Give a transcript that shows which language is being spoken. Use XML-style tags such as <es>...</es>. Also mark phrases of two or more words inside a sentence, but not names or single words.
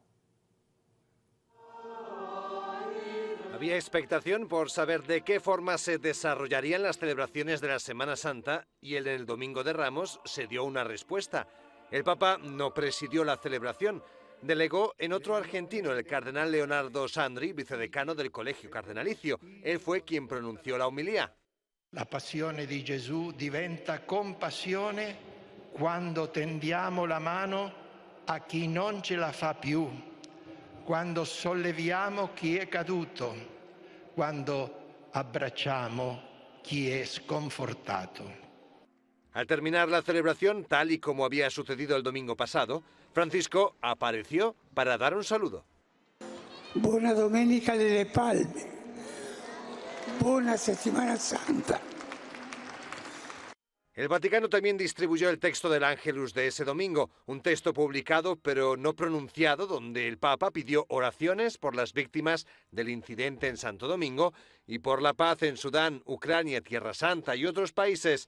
<es>Había expectación por saber de qué forma se desarrollarían las celebraciones de la Semana Santa y en el Domingo de Ramos se dio una respuesta. El Papa no presidió la celebración, delegó en otro argentino, el cardenal Leonardo Sandri, vicedecano del Colegio Cardenalicio. Él fue quien pronunció la homilía.</es> <it>La passione di Gesù diventa compassione quando tendiamo la mano a chi non ce la fa più, quando solleviamo chi è caduto, quando abbracciamo chi è sconfortato.</it> <es>Al terminar la celebración, tal y como había sucedido el domingo pasado, Francisco apareció para dar un saludo.</es> <it>Buona Domenica delle Palme, buona Settimana Santa.</it> <es>El Vaticano también distribuyó el texto del Ángelus de ese domingo, un texto publicado pero no pronunciado, donde el Papa pidió oraciones por las víctimas del incidente en Santo Domingo y por la paz en Sudán, Ucrania, Tierra Santa y otros países.</es>